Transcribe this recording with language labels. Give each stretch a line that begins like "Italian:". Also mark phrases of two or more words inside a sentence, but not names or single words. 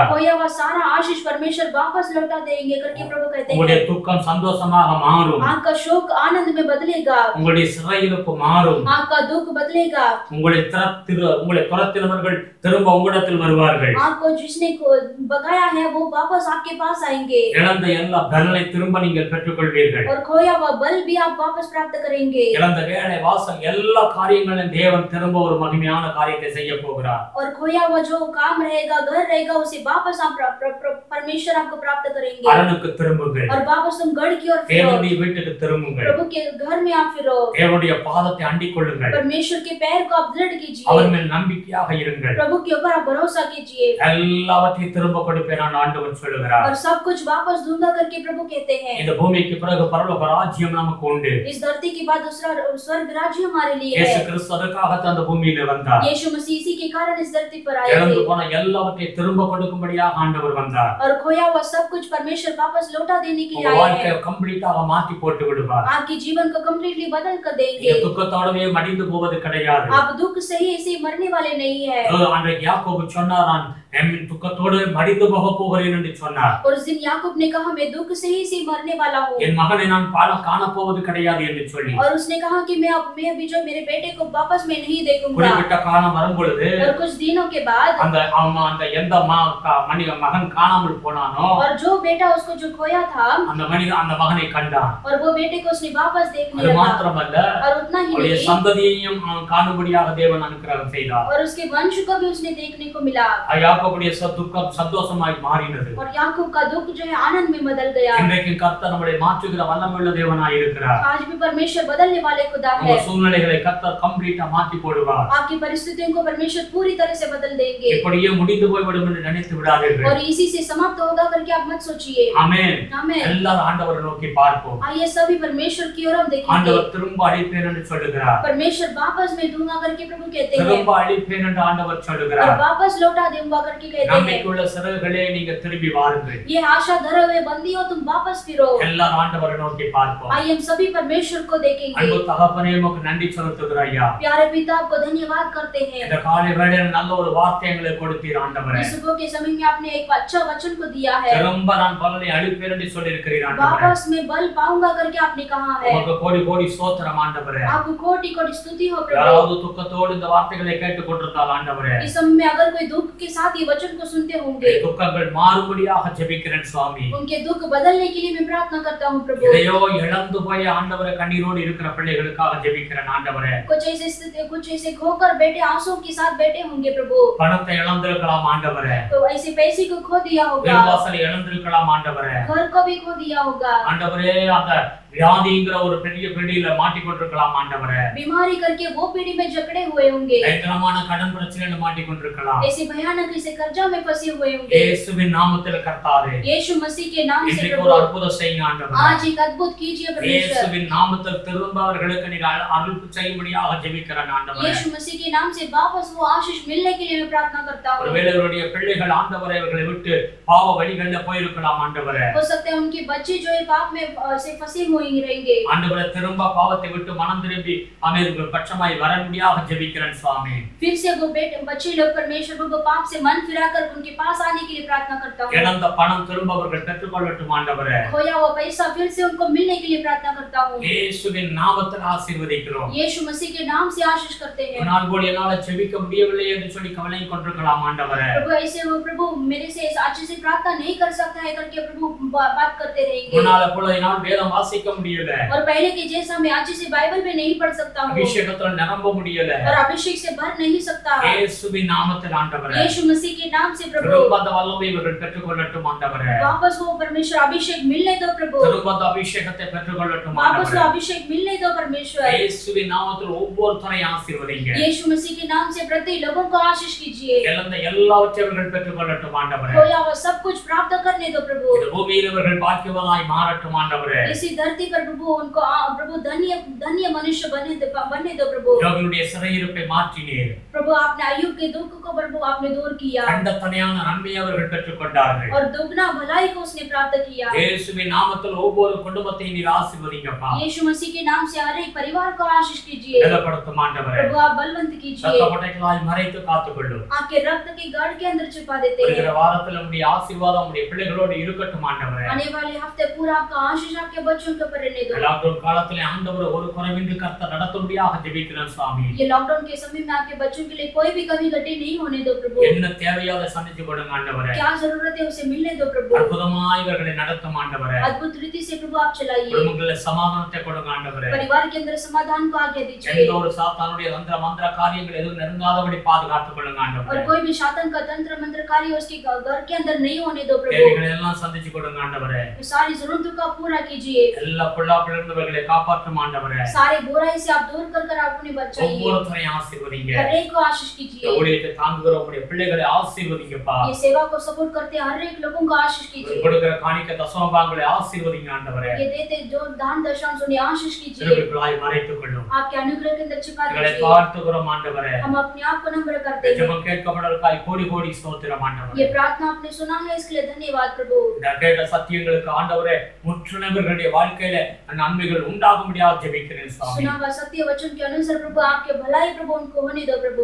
Hindi: खोया हुआ सारा आशीष परमेश्वर वापस लौटा देंगे करके प्रभु कहते हैं.
Tamil: உங்களுடைய துக்கம் சந்தோஷமாக மாறும்.
Hindi: आपका शोक आनंद में बदलेगा.
Tamil: உங்களுடைய சிறையிருப்பு மாறும்.
Hindi: आपका दुख बदलेगा.
Tamil: உங்களை துரத்தினவர்கள் திரும்ப உங்களிடத்தில் வருவார்கள்.
Hindi: आपको जिसने भगाया है वो वापस आपके पास आएंगे.
Tamil: இழந்த எல்லா பலனை திரும்ப நீங்கள் பெற்றுக்கொள்வீர்கள்.
Hindi: और खोया हुआ बल भी आप वापस प्राप्त करेंगे.
Tamil: இழந்த வேலை வாசம் எல்லா காரியங்களும் தேவன் திரும்ப ஒரு மகிமையான காரியத்தை செய்ய போகிறார்.
Hindi: और खोया हुआ जो काम रहेगा घर रहेगा उसे वापस आप परमेश्वर आपको प्राप्त करेंगे.
Tamil: அரணுக்கு திரும்புங்கள்.
Hindi: और वापस तुम गढ़ की ओर फिरो.
Tamil: தேவனுடைய வீட்டுக்கு திரும்புங்கள்.
Hindi: प्रभु के घर में आप फिरो.
Tamil: தேவனுடைய பாதத்தை அண்டிக் கொள்ளுங்கள்.
Hindi: परमेश्वर के पैर को आप दृढ़ कीजिए.
Tamil: அவர் மேல் நம்பிக்கையாக இருங்கள்.
Hindi: प्रभु के ऊपर आप भरोसा कीजिए.
Tamil: எல்லாவற்றையும் திரும்ப கொடுப்பேன் நான் ஆண்டவர் சொல்லுகிறார்.
Hindi: और सब कुछ वापस दूंगा करके प्रभु कहते हैं.
Tamil: இந்த பூமிக்கு பிறகு பரலோக ராஜ்யம் நமக்கு உண்டு.
Hindi: इस धरती के बाद दूसरा स्वर्ग राज्य हमारे लिए है.
Tamil: இயேசு கிறிஸ்து அதற்காக அந்த பூமியில வந்தார்.
Hindi: यीशु मसीह इसी के कारण इस धरती पर आए
Tamil: இழந்து
Hindi: थे.
Tamil: போன எல்லாவற்றையும் திரும்ப கொடுக்கும்படியாக ஆண்டவர் வந்தார்.
Hindi: और खोया हुआ सब कुछ परमेश्वर वापस लौटा देने के लिए
Tamil: உங்க
Hindi: आए
Tamil: வாழ்க்கையை
Hindi: हैं.
Tamil: கம்ப்ளீட்டாக மாத்தி போட்டு விடுவார்.
Hindi: आपके जीवन को कंप्लीटली बदल कर देंगे.
Tamil: நீங்க துக்கத்தோடவே மடிந்து போவது கிடையாது.
Hindi: आप दुख से ही ऐसे मरने वाले नहीं है.
Tamil: அன்றைக்கு யாக்கோபு சொன்னாராம், துக்கத்தோடு மடிந்து போக போகிறேன் என்று சொன்னார்.
Hindi: और उस दिन याकूब ने कहा मैं दुख से ही मरने वाला हूँ
Tamil: என் மகனை நான் காண போவது கிடையாது என்று சொல்லி
Hindi: और उसने कहा कि मैं अभी जो मेरे बेटे को वापस मैं नहीं देखूंगा
Tamil: குறிப்பிட்ட காலம் வரும் பொழுது
Hindi: और कुछ दिनों के बाद
Tamil: அந்த எந்த மகன் காணாமல் போனானோ
Hindi: और जो बेटा उसको जो खोया था
Tamil: அந்த மகனை கண்டான்.
Hindi: और वो बेटे को उसने वापस देख
Tamil: அது
Hindi: लिया
Tamil: மாத்திரமல்ல
Hindi: और उतना ही
Tamil: அவருடைய
Hindi: नहीं
Tamil: சந்ததியையும் காணும்படியாக தேவன் அனுக்கிரகம் செய்தார்.
Hindi: और उसके वंश को भी उसने देखने को मिला
Tamil: யாக்கோபுடைய துக்கம் சந்தோஷமாய் மாறினது.
Hindi: और याकूब का दुख जो है आनंद में बदल गया.
Tamil: இன்றைக்கு கர்த்தர் நம்மை மாற்றுகிற வல்லமையுள்ள தேவனாய் இருக்கிறார்.
Hindi: आज भी परमेश्वर बदलने वाले खुदा है.
Tamil: உங்க சூழ்நிலைகளை கர்த்தர் கம்ப்ளீட்டா மாத்தி போடுவார்.
Hindi: आपकी परिस्थितियों को परमेश्वर पूरी तरह से बदल देंगे.
Tamil: இப்படியே முடிந்து போய்விடும் என்று நினைத்து விடாதீர்கள்.
Hindi: और इसी से समाप्त होगा करके आप मत सोचिए. आमेन. आमेन.
Tamil: எல்லாரும் ஆண்டவரை நோக்கி பார்ப்போம்.
Hindi: आइए सभी परमेश्वर की ओर हम देखेंगे.
Tamil: ஆண்டவர் திரும்ப அழைப்பேன் என்று சொல்லுகிறார்.
Hindi: परमेश्वर वापस मैं दूंगा करके प्रभु कहते हैं.
Tamil: திரும்ப அழைப்பேன் என்று ஆண்டவர் சொல்லுகிறார்.
Hindi: और वापस लौटा दूंगा करके कहते हैं.
Tamil: நம்பிக்கையுள்ள சிறகுகளே நீங்க திரும்பி வாருங்கள்.
Hindi: ये आशा धरे हुए बंदी हो तुम वापस फिरो.
Tamil: எல்லாரும் ஆண்டவரை நோக்கி பார்ப்போம்.
Hindi: आइए हम सभी परमेश्वर को देखेंगे.
Tamil: அன்பு தகப்பனே உமக்கு நன்றி செலுத்துகிறோம் ஐயா.
Hindi: प्यारे पिता आपको धन्यवाद करते हैं.
Tamil: இந்த காலை வேளையில் நல்ல ஒரு வார்த்தை எங்களுக்கு கொடுத்தீர் ஆண்டவரே.
Hindi: इस सुबह के समय में आपने एक अच्छा वचन को दिया है.
Tamil: திரும்ப நான் பலனை அளிப்பேன் என்று சொல்லி இருக்கிறீர் ஆண்டவரே.
Hindi: वापस मैं बल पाऊंगा करके आपने कहा है.
Tamil: உமக்கு கோடி கோடி ஸ்தோத்திரம் ஆண்டவரே.
Hindi: आपको कोटि कोटि स्तुति हो प्रभु.
Tamil: யாராவது துக்கத்தோடு இந்த வார்த்தைகளை கேட்டுக் கொண்டிருந்தால் ஆண்டவரே,
Hindi: इस समय में अगर कोई दुख के साथ ये वचन को सुनते होंगे,
Tamil: துக்கங்கள் மாறும்படியாக ஜெபிக்கிறேன் சுவாமி.
Hindi: उनके दुख बदलने के लिए मैं प्रार्थना करता हूं प्रभु.
Tamil: இதையோ இழந்து போய் ஆண்டவரே கண்ணீரோடு இருக்கிற பிள்ளைகளுக்காக ஜெபிக்கிறேன் ஆண்டவரே.
Hindi: कुछ ऐसे खोकर बैठे आंसू के साथ बैठे होंगे प्रभु.
Tamil: பணத்தை இழந்திருக்கலாம் ஆண்டவரே.
Hindi: तो ऐसे पैसे को खो दिया होगा.
Tamil: விசுவாசத்தை இழந்திருக்கலாம் ஆண்டவரே.
Hindi: घर को भी खो दिया होगा.
Tamil: ஆண்டவரே அந்த வியாதிங்கிற ஒரு பெரிய பிடியில மாட்டிக்கொண்டிருக்கலாம் ஆண்டவரே.
Hindi: बीमारी करके वो पीढ़ी में जकड़े हुए होंगे.
Tamil: பயங்கரமான கடன் பிரச்சனையில மாட்டிக்கொண்டிருக்கலாம்.
Hindi: ऐसे भयानक ऐसे कर्जा में फंसे हुए होंगे.
Tamil: இயேசுவின் நாமத்தில் கர்த்தாவே,
Hindi: यीशु मसीह के नाम से
Tamil: இன்றைக்கு
Hindi: प्रभु
Tamil: ஒரு அற்புதம் செய்யுங்க ஆண்டவரே.
Hindi: आज एक अद्भुत कीजिए परमेश्वर.
Tamil: இயேசுவின் நாமத்தில் திரும்ப அவர்களுக்கு நீங்க அருள் செய்யும்படியாக ஜெபிக்கிறேன் ஆண்டவரே.
Hindi: यीशु मसीह के नाम से वापस वो आशीष मिलने के लिए मैं प्रार्थना करता हूं.
Tamil: ஒருவேளை அவருடைய பிள்ளைகள் ஆண்டவரே அவர்களை விட்டு பாவ வழிகளில் போயிருக்கலாம் ஆண்டவரே.
Hindi: हो सकता है उनके बच्चे जो है पाप में से फंसे हुए रहेंगे.
Tamil: ஆண்டவரே திரும்ப பாவத்தை விட்டு மனம் திரும்பி அவர்கள் பட்சமாய் வரமுடியாக ஜெபிக்கிறேன் சுவாமி.
Hindi: फिर से वो बच्चे लोग परमेश्वर को पाप से मन फिराकर उनके पास आने के लिए प्रार्थना करता हूं.
Tamil: இழந்த பணம் திரும்ப அவர்கள் பெற்றுக்கொள்ளட்டும் ஆண்டவரே.
Hindi: खोया हुआ पैसा फिर से उनको मिलने के लिए प्रार्थना करता हूं.
Tamil: இயேசுவின் நாமத்தில் ஆசீர்வதிக்கிறோம்.
Hindi: यीशु मसीह के नाम से आशीष करते हैं.
Tamil: நான் கூட என்னால ஜெபிக்க முடியவில்லை என்று சொல்லி கவலை கொண்டிருக்கலாம் ஆண்டவரே.
Hindi: प्रभु ऐसे वो प्रभु मेरे से अच्छे से प्रार्थना नहीं कर सकता है करके प्रभु बात करते रहेंगे.
Tamil: முன்னால போல என்னால் வேதம் வாசிக்க முடியல.
Hindi: और पहले के जैसा मैं अच्छे से बाइबल में नहीं पढ़ सकता हूं.
Tamil: அபிஷேகத்துல நிரம்ப முடியல.
Hindi: और अभिषेक से भर नहीं सकता.
Tamil: இயேசுவின் நாமத்தில் ஆண்டவரே,
Hindi: यीशु मसीह के नाम से प्रभु
Tamil: திரும்ப அந்த வல்லமை இவர்கள் பெற்றுக்கொள்ளட்டும் ஆண்டவரே.
Hindi: वापस वो परमेश्वर अभिषेक मिलने दो प्रभु.
Tamil: திரும்ப அந்த அபிஷேகத்தை பெற்றுக்கொள்ளட்டும்
Hindi: वापस वो
Tamil: ஆண்டவரே.
Hindi: अभिषेक मिलने दो परमेश्वर.
Tamil: இயேசுவின் நாமத்தில் ஒவ்வொருத்தரையும் ஆசீர்வதிங்க.
Hindi: यीशु मसीह के नाम से प्रति लोगों को आशीष कीजिए.
Tamil: இழந்த எல்லாவற்றையும் இவர்கள் பெற்றுக்கொள்ளட்டும் ஆண்டவரே.
Hindi: खोया वो सब कुछ प्राप्त करने दो प्रभु.
Tamil: இந்த பூமியில் இவர்கள் பாக்கியவானாய் மாறட்டும் ஆண்டவரே.
Hindi: इसी धरती पर प्रभु उनको प्रभु धन्य मनुष्य बनने दो प्रभु.
Tamil: யோகினுடைய சிறையிருப்பை மாற்றினீர்.
Hindi: प्रभु आपने अय्यूब के दुख को प्रभु आपने दूर किया.
Tamil: கண்டத்தனையான நன்மையை அவர்கள் பெற்றுக்கொண்டார்கள்.
Hindi: और दुगना भलाई को उसने प्राप्त किया.
Tamil: இயேசுவின் நாமத்தில் ஒவ்வொரு குடும்பத்தையும் நீர் ஆசீர்வதிங்கப்பா.
Hindi: यीशु मसीह के नाम से हर एक परिवार को आशीष कीजिए.
Tamil: பலப்படுத்தும் ஆண்டவரே.
Hindi: प्रभु आप बलवंत कीजिए.
Tamil: ரத்தப்பட்டைகளாய் மறைத்து காத்துக்கொள்ளும்.
Hindi: आपके रक्त के गाढ़ के अंदर छिपा देते हैं.
Tamil: வருகிற வாரத்தில் உம்முடைய ஆசீர்வாதம் உம்முடைய பிள்ளைகளோடு இருக்கட்டும் ஆண்டவரே.
Hindi: आने वाले हफ्ते पूरा आपका आशीष आपके बच्चों के ऊपर रहने दो.
Tamil: லாக்டவுன் காலத்திலே ஆண்டவர் ஒரு குறைவின்றி கர்த்தர் நடத்தும்படியாக ஜெபிக்கிறேன் சுவாமி.
Hindi: ये लॉकडाउन के समय में आपके बच्चों के लिए कोई भी कमी घटी नहीं होने दो प्रभु.
Tamil: என்ன தேவையோ அதை சந்திச்சு கொடுங்க ஆண்டவரே.
Hindi: क्या जरूरत है उसे मिलने दो प्रभु.
Tamil: அற்புதமாய் இவர்களை நடத்தும் ஆண்டவரே.
Hindi: अद्भुत रीति से प्रभु आप चलाइए.
Tamil: குடும்பங்களில் சமாதானத்தை கொடுங்க ஆண்டவரே.
Hindi: परिवार के अंदर समाधान को आज्ञा दीजिए.
Tamil: எந்த ஒரு சாத்தானுடைய தந்திர மந்திர காரியங்கள் எதுவும் நெருங்காதபடி பாதுகாத்துக் கொள்ளுங்க ஆண்டவரே.
Hindi: और कोई भी शैतान का तंत्र मंत्र कार्य उसके घर के अंदर नहीं होने दो प्रभु.
Tamil: தேவைகளை எல்லாம் சந்திச்சு கொடுங்க ஆண்டவரே.
Hindi: सारी जरूरतों का पूरा कीजिए.
Tamil: எல்லா பொல்லாப்பிலிருந்தவர்களை காப்பாற்றும் ஆண்டவரே.
Hindi: सारे बुराई से आप दूर कर अपने बचाइए.
Tamil: ஒவ்வொருத்தரையும் ஆசீர்வதிங்க.
Hindi: हर एक को आशीष कीजिए.
Tamil: ஊழியத்தை தாங்குகிற உம்முடைய பிள்ளைகளை ஆசீர்வதிங்கப்பா.
Hindi: ये सेवा को सपोर्ट करते हर एक लोगों को आशीष कीजिए.
Tamil: கொடுக்கிற காணிக்கை தசமபாகங்களை ஆசீர்வதிங்க ஆண்டவரே.
Hindi: ये देते जो दान दशांश उन्हें आशीष कीजिए.
Tamil: திருவிழாய் மறைத்துக் கொள்ளும்.
Hindi: आपके अनुग्रह के अंदर छिपा
Tamil: எங்களை
Hindi: दीजिए.
Tamil: தாழ்த்துகிறோம் ஆண்டவரே.
Hindi: हम अपने आप को नम्र करते हैं.
Tamil: ஜெபம் கேட்கப்படுவதற்காய் கோடி கோடி ஸ்தோத்திரம் ஆண்டவரே.
Hindi: ये प्रार्थना आपने सुना है इसके लिए धन्यवाद प्रभु.
Tamil: இந்த கேட்ட சத்தியங்களுக்கு ஆண்டவரே முற்றிலும் இவர்களுடைய வாழ்க்கையில நன்மைகள் உண்டாக முடியாது ஜெபிக்கிறேன் சுவாமி.
Hindi: सुना हुआ सत्य वचन के अनुसार प्रभु आपके भलाई प्रभु उनको होने दो प्रभु।